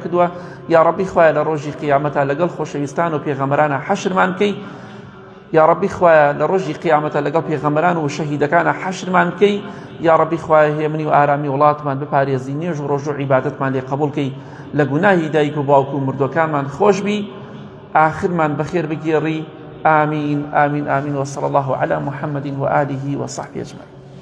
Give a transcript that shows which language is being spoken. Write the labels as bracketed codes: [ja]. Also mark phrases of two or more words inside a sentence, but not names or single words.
[ckb] کردووە [ar] یا ڕەبی [ckb] خوایە لە ڕۆژی قیامەتە لەگەڵ خۆشەویستان و پێغەمبەرانە حەشرمان بکەی [ar] یا ڕەبی [ckb] خوایە لە ڕۆژی قیامەتە لەگەڵ پێغەمبەران و شەهیدەکانە حەشرمان بکەی [ar] یا ڕەبی [ckb] خوایە هێمنی و ئارامی وڵاتمان بپارێزی نوێژ و ڕۆژ و عیبادەتمان لێ قبوڵ کەی لە گوناهی دایک و باوک و مردوەکانمان خۆش بی آخرمان بخێر بگێڕی [ar] آمين آمين آمين وصلى الله على محمد وآله وصحبه أجمعين